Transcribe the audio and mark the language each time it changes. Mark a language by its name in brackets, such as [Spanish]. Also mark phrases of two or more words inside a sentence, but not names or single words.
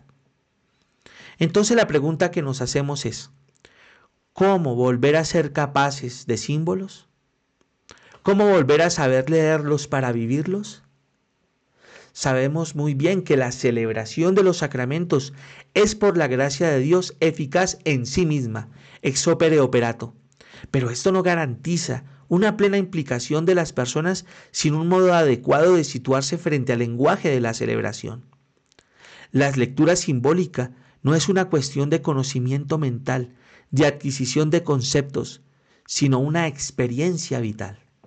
[Spanish] Entonces la pregunta que nos hacemos es: ¿cómo volver a ser capaces de símbolos? ¿Cómo volver a saber leerlos para vivirlos? Sabemos muy bien que la celebración de los sacramentos es por la gracia de Dios eficaz en sí misma, [Latin] ex opere operato. [Spanish] Pero esto no garantiza una plena implicación de las personas sin un modo adecuado de situarse frente al lenguaje de la celebración. La lectura simbólica no es una cuestión de conocimiento mental, de adquisición de conceptos, sino una experiencia vital.